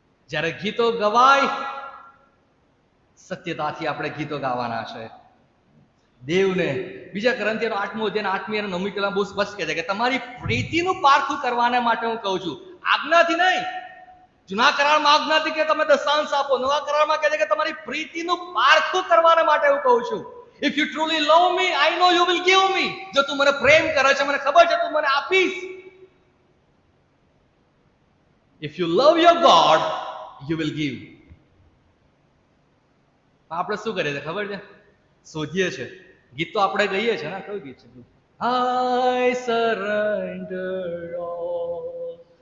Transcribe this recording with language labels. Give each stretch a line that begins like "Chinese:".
Gujarati: જ્યારે ગીતો ગવાય સત્યતાથી આપણે ગીતો ગાવાના છે દેવને. બીજા ગ્રંથિયાનો 8મો અધ્યાય 8મી અને 9મી કલમ બહુ સ્પષ્ટ કહે છે કે તમારી પ્રીતિનું પારખું કરવાને માટે હું કહું છું, આજ્ઞાથી નહીં. જૂના કરારમાં આજ્ઞાથી કે તમે દશાંશ આપો, નવા કરારમાં કહે છે કે તમારી પ્રીતિનું પારખું કરવાને માટે હું કહું છું.
English: If you truly love me, I know you will give me.
Gujarati: જો તું મને પ્રેમ કરે છે, મને ખબર છે તું મને આપીશ.
English: If you love your God, you will give.
Gujarati: આપણે શું કરીએ છીએ ખબર છે? શોધીએ છીએ. ગીત તો આપણે ગઈએ છીએ ને, કયું ગીત છે?
English: I surrender all,